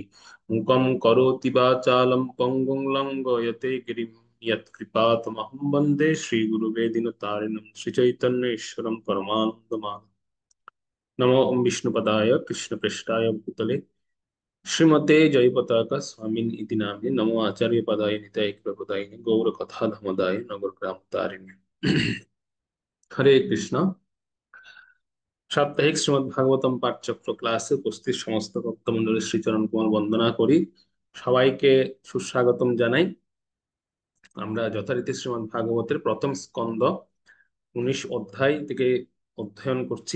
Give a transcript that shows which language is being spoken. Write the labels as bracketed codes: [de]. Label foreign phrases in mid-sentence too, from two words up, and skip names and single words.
[sa] मूकं करोति वाचालं पङ्गुं लङ्घयते गिरिं यत्कृपातमहं वन्दे श्रीगुरुवेदिनतारिणं श्रीचैतन्येश्वरं परमानन्दमाधवं। नमो विष्णुपदाय कृष्णप्रेष्ठाय भूतले श्रीमते जयपताका स्वामिन् इति नाम्ने नमो आचार्यपदाय निताय कृपदायिने गौरकथाधमदाय नगरग्रामतारिणे। हरे कृष्ण। [bn] সাপ্তাহিক শ্রীমদ্ ভাগবতম পাঠচক্র ক্লাসে উপস্থিত সমস্ত ভক্তমণ্ডলীর শ্রীচরণ কমল বন্দনা করি। সবাইকে সুস্বাগতম জানাই। আমরা যথারীতি শ্রীমদ্ ভাগবতের প্রথম স্কন্দ 19 অধ্যায় থেকে অধ্যয়ন করছি।